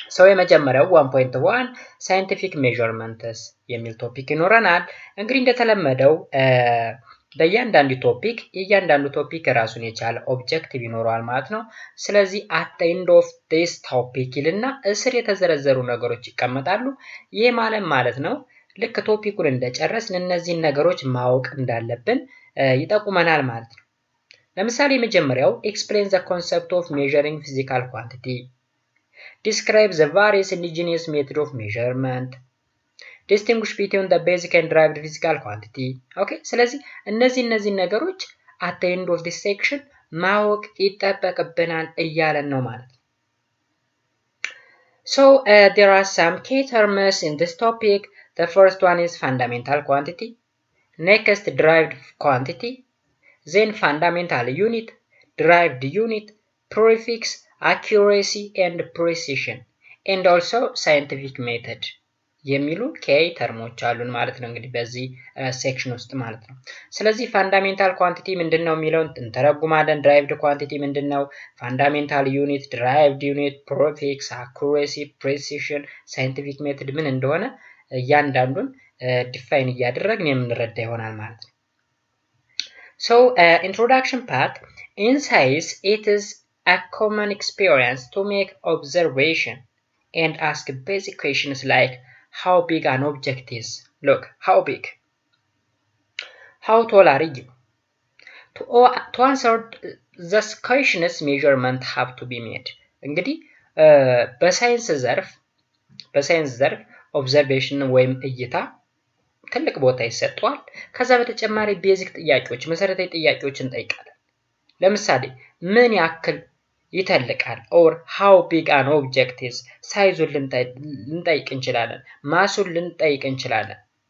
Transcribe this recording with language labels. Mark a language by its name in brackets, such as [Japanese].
[Amharic] የመጀመሪያው 1.1 ሳይንቲፊክ ሜዠርመንትስ የሚል ቶፒክ ይኖረናል። እንግዲህ እንደተለመደው በእያንዳንዱ ቶፒክ የእያንዳንዱ ቶፒክ ራሱን የቻለ ኦብጀክቲቭ ይኖረዋል ማለት ነው። ስለዚህ [English] at the end of this topic [Amharic] ይልና እስር የተዘረዘሩ ነገሮች ይቀመጣሉ። ይህ ማለት ነው ልክ ቶፒኩን እንደጨረስን እነዚህን ነገሮች ማወቅ እንዳለብን ይጠቁመናል ማለት ነው። [English] ለምሳሌ የመጀመሪያው explain the concept of measuring physical quantity, describe the various indigenous method of measurement, distinguish between the basic and derived physical quantity. [Amharic] ኦኬ ስለዚህ እነዚህ ነገሮች [English] at the end of this section [Amharic] ማወቅ ይጠበቅብናል እያለን ነው ማለት ነው። [English] there are some key terms in this topic. The first one is fundamental quantity, next derived quantity, then fundamental unit, derived unit, prefix, accuracy and precision, and also scientific method [Amharic] የሚሉ ኬይ ተርሞች አሉን ማለት ነው እንግዲህ በዚህ ሴክሽን ውስጥ ማለት ነው። ስለዚህ ፋንዳሜንታል ኳንቲቲ ምንድነው የሚለውን እንተረጉማለን። ድራይቭድ ኳንቲቲ ምንድነው፣ ፋንዳሜንታል ዩኒት፣ ድራይቭድ ዩኒት፣ ፕሪፊክስ፣ አኩሬሲ፣ ፕሪሲዥን፣ ሳይንቲፊክ ሜተድ ምን እንደሆነ እያንዳንዱን ዲፋይን እያደረግን የምንረዳ ይሆናል ማለት ነው። [English] introduction part. In science, it is a common experience to make observation and ask basic questions like how big an object is. Look, how big? How tall are you? To answer these questions, measurement have to be made. [Amharic] እንግዲህ በሳይንስ ዘርፍ ኦብዘርቬሽን ወይም እይታ ትልቅ ቦታ ይሰጠዋል። ከዛ በተጨማሪ ቤዚክ ጥያቄዎች፣ መሰረታዊ ጥያቄዎችን እንጠይቃለን። ለምሳሌ ምን ያክል ይተልቃል or [English] how big an object is፣ [Amharic] ሳይዙን ልንጠይቅ እንችላለን፣ ማሱን ልንጠይቅ እንችላለን።